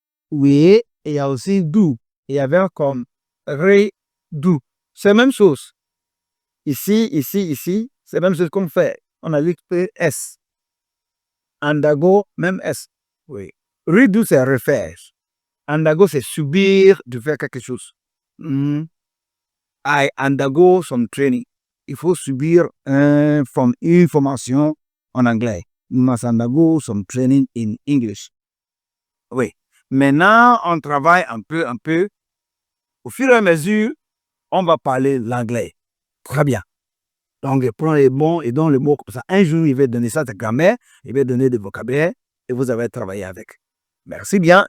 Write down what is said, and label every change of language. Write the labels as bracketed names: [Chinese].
[French] Oui, il y a aussi do. Il y a un verbe comme redo. C'est la même chose. Ici, c'est la même chose qu'on fait. On a dit S. Undergo, même S. Oui. Redo, c'est refaire. Undergo, c'est subir de faire quelque chose. [English] I undergo some training. [French] Il faut subir une formation en anglais. [English] You must undergo some training in English. [French] Oui. Maintenant, on travaille un peu. Au fur et à mesure, on va parler l'anglais. Très bien. Donc, je prends les bons et donne les mots comme ça. Un jour, il va donner ça de grammaire, il va donner des vocabulaire et vous allez travailler avec. Merci bien.